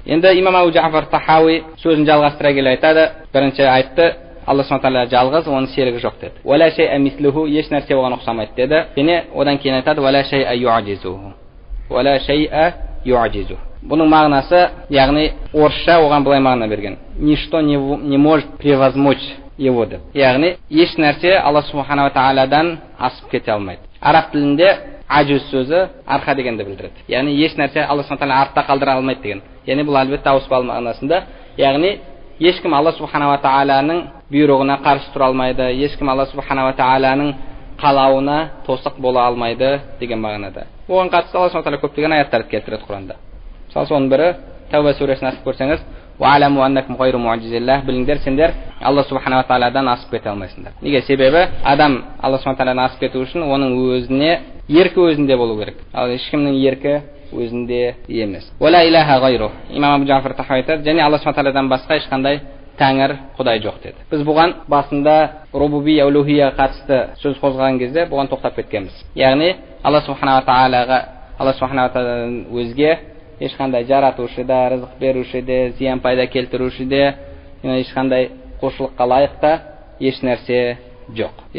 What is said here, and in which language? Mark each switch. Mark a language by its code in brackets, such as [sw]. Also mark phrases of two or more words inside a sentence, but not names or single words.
[kk] Енді имам Абу Джафар Тахауи сөзін жалғастыра келе айтады. Бірінші айтты, Алла Субхана тағала жалғыз, оның серігі жоқ деді. [ar] ولا شيء مثله, [kk] еш нәрсе оған ұқсамайды деді. Және одан кейін айтады, [ar] ولا شيء يعجزه. ولا شيء يعجزه. [kk] Бұның мағынасы, яғни орысша оған былай мағына берген. [ru] Ничто не может превозмочь его деп. [kk] Яғни еш нәрсе Алла Субхана тағаладан асып кете алмайды. Араб тілінде ажуз сөзі арқа дегенді білдіреді. Яғни еш нәрсе Алла Субхана тағала артта қалдыра алмайды деген. Яғни бұл әлбетте ауыспалы мағынасында, яғни ешкім Алла Субхана тағаланың бұйрығына қарсы тұра алмайды, ешкім Алла Субхана тағаланың қалауына тосық бола алмайды деген мағынада. Оған қатысты Алла Субхана тағала көптеген аяттарды келтіреді Құранда. Мысалы соның бірі Тәуба сүресін ашып көрсеңіз, [ar] واعلموا أنكم غير معجزي الله, [kk] біліңдер сендер Алла Субхана тағаладан асып кете алмайсыңдар. Неге? Себебі адам Алла Субхана тағаладан асып кету үшін оның өзіне еркі өзінде болу керек. Ал ешкімнің еркі өзінде емес. [ar] ولا إله غيره. [kk] Имам Абу Джафар Тахауи айтады, және Алла Субхана тағаладан басқа ешқандай тәңір құдай жоқ деді. Біз бұған басында [ar] ربوبية ألوهية [kk] қатысты сөз қозғаған кезде бұған тоқтап кеткенбіз. Яғни Алла Субхана тағаладан өзге ешқандай жаратушы да, рызық беруші де, зиян пайда келтіруші де, ешқандай құлшылыққа лайықта еш нәрсе жоқ.